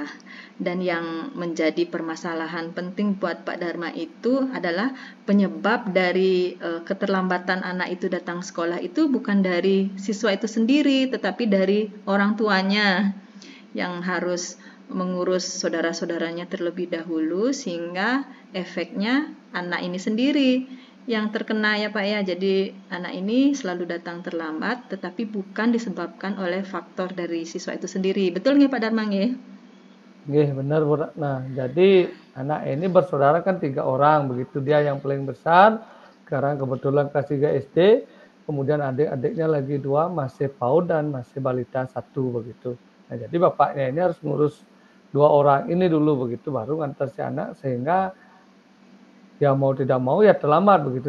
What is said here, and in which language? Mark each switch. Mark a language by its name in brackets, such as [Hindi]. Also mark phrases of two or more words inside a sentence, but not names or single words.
[Indonesian] Dan yang menjadi permasalahan penting buat Pak Dharma itu adalah penyebab dari keterlambatan anak itu datang sekolah itu bukan dari siswa itu sendiri, tetapi dari orang tuanya yang harus mengurus saudara-saudaranya terlebih dahulu, sehingga efeknya anak ini sendiri yang terkena ya Pak ya. Jadi anak ini selalu datang terlambat, tetapi bukan disebabkan oleh faktor dari siswa itu sendiri. Betul nggih Pak Dharma nggih? Nggih, benar Bu Ratna. Jadi anak ini bersaudara kan 3 orang begitu, dia yang paling besar, sekarang kebetulan kelas 3 SD, kemudian adik-adiknya lagi 2 masih PAUD dan masih balita 1 begitu. Nah, jadi bapaknya ini harus ngurus 2 orang ini dulu begitu, baru ngantar si anak, sehingga ya mau tidak mau ya terlambat begitu.